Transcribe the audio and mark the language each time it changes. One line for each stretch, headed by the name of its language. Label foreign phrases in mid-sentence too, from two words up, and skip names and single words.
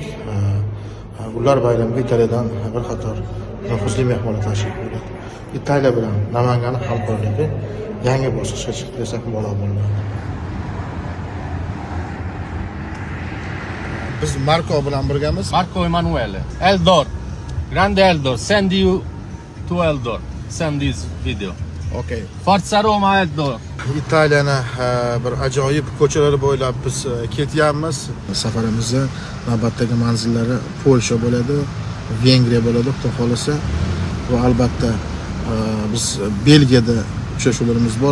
Uzbek: Gullar bayramiga Italiyadan bir qator nufuzli mehmonlar tashrif buyurdi. Italiya bilan Namanganning hamkorligi yangi bosqichga chiqdi desak mubolag'a bo'lmaydi. Biz Marco bilan birgamiz. Marco Emanuele. Eldor. Grande Eldor.
English: Send you to Eldor. Send this video. Okay.
Italian: Forza Roma Eldor.
Uzbek: Italiyani bir ajoyib ko'chalari bo'ylab biz ketyapmiz. Safarimizni navbatdagi manzillari Polsha bo'ladi, Vengriya bo'ladi, xudo xolasa. Va albatta biz Belgiyada uchrashuvlarimiz bor.